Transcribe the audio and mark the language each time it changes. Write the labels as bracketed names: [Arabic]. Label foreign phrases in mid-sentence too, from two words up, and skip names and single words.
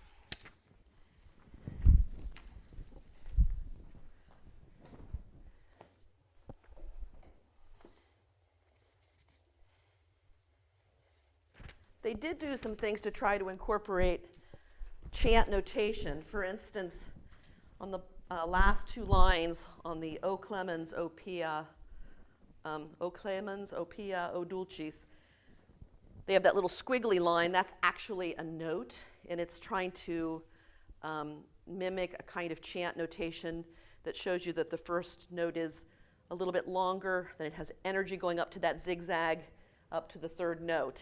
[English] They did do some things to try to incorporate chant notation. For instance, on the last 2 lines on the [Latin] O clemens, O pia, O clemens, O pia, O dulcis, [English] they have that little squiggly line. That's actually a note, and it's trying to mimic a kind of chant notation that shows you that the first note is a little bit longer, then it has energy going up to that zigzag, up to the 3rd note.